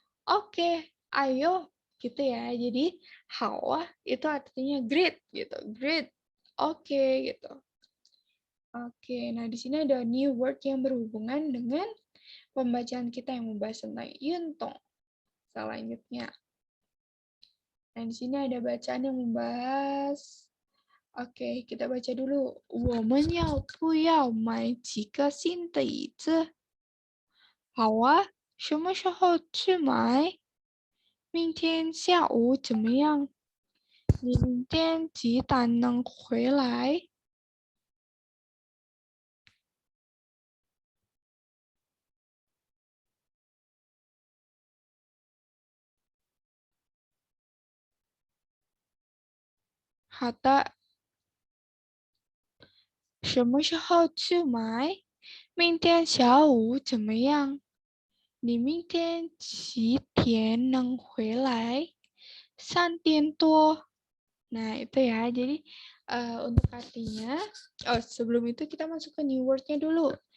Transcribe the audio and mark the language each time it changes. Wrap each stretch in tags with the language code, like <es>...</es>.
<id>Oke, ayo gitu ya. Jadi hawa itu artinya great gitu. Great. Oke gitu. Oke, nah di sini ada new word yang berhubungan dengan pembacaan kita yang membahas tentang yuntong. Selanjutnya. Nah, di sini ada bacaan yang membahas. Oke, kita baca dulu.</id> <zh>我们要不要买几个新的椅子？好啊，什么时候去买？明天下午怎么样？你明天几点能回来？好的，什么时候去买？明天下午怎么样？你明天几点能回来？3点多.</zh> <id>Nah, itu ya. Jadi, untuk artinya, sebelum itu kita masuk ke new word-nya dulu.</id>